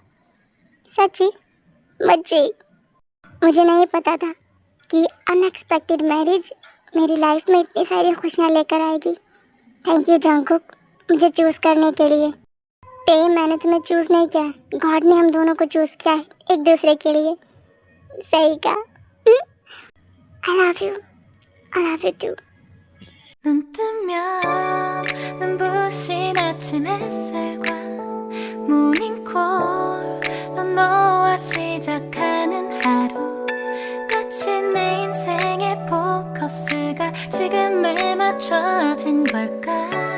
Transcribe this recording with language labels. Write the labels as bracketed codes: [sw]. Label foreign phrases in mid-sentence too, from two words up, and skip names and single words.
[hi] सच्ची बच्चे, मुझे नहीं पता था कि [en] unexpected marriage [hi] मेरी लाइफ में इतनी सारी खुशियाँ लेकर आएगी। [en] thank you [hi] जंकुक मुझे चूज़ करने के लिए। मैंने तुम्हें चूज़ नहीं किया, गॉड ने हम दोनों को चूज़ किया है एक दूसरे के लिए। सही कहा। [en] I love you too. [ko] 눈 뜨면 눈부신 아침 햇살과 모닝콜로 너와 시작하는 하루 마치 내 인생의 포커스가 지금에 맞춰진 걸까